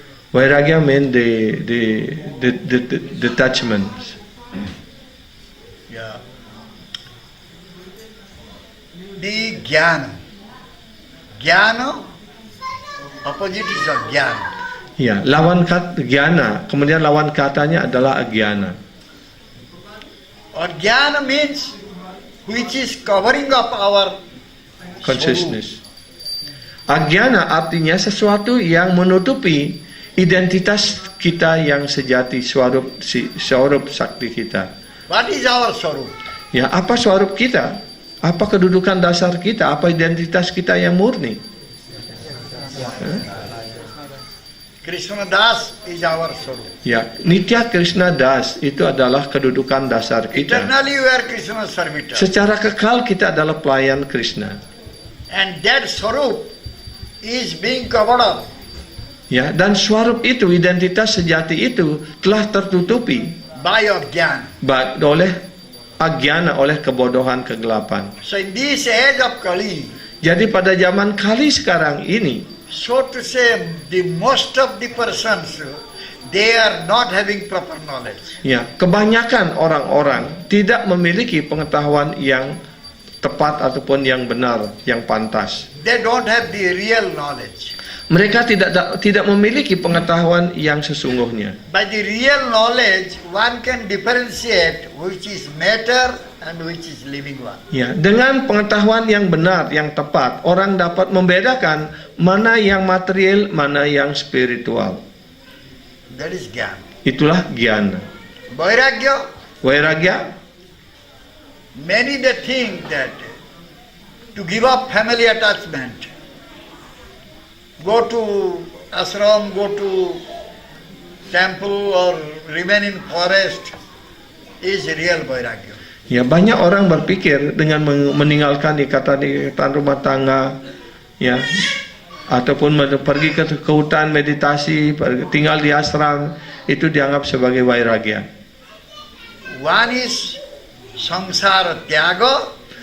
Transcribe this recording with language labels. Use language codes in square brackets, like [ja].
[en] Vairagya means the detachment. Yeah. The Jnana. Jnana, opposite is Ajnana. [id] Ya, lawan kata Jnana, kemudian lawan katanya adalah Agyana. [en] Ajnana means which is covering up our Consciousness. [id] Agyana artinya sesuatu yang menutupi identitas kita yang sejati, swarup sakti kita. [en] What is our Swarup? [id] Ya, apa swarup kita? Apa kedudukan dasar kita? Apa identitas kita yang murni? [en] Krishna Das is our Swarup. [id] Ya, Nitya Krishna Das itu adalah kedudukan dasar kita. [en] Eternally we are Krishna servitor. [id] Secara kekal kita adalah pelayan Krishna. [en] And that Swarup is being covered up. [id] Ya, dan swarup itu, identitas sejati itu telah tertutupi [en] By Ajnana. [id] oleh Agyana, oleh kebodohan, kegelapan. [en] So in this age of Kali, [id] Jadi pada zaman Kali sekarang ini, [en] so to say, the most of the persons, they are not having proper knowledge. [id] ya, kebanyakan orang-orang tidak memiliki pengetahuan yang tepat ataupun yang benar, yang pantas. [en] They don't have the real knowledge. [id] Mereka tidak memiliki pengetahuan yang sesungguhnya. [en] By the real knowledge, one can differentiate which is matter and which is living one. [id] Ya, dengan pengetahuan yang benar, yang tepat, orang dapat membedakan mana yang material, mana yang spiritual. [en] That is Jnana. [id] Itulah Jnana. [en] Vairagya, [id] Vairagya, [en] many they think that to give up family attachment, go to ashram, go to temple or remain in forest is real vairagya. [id] Ya, banyak orang berpikir dengan meninggalkan ikatan rumah tangga, ya, ataupun pergi ke hutan meditasi, tinggal di ashram, itu dianggap sebagai vairagya. [en] One is samsara tyaga.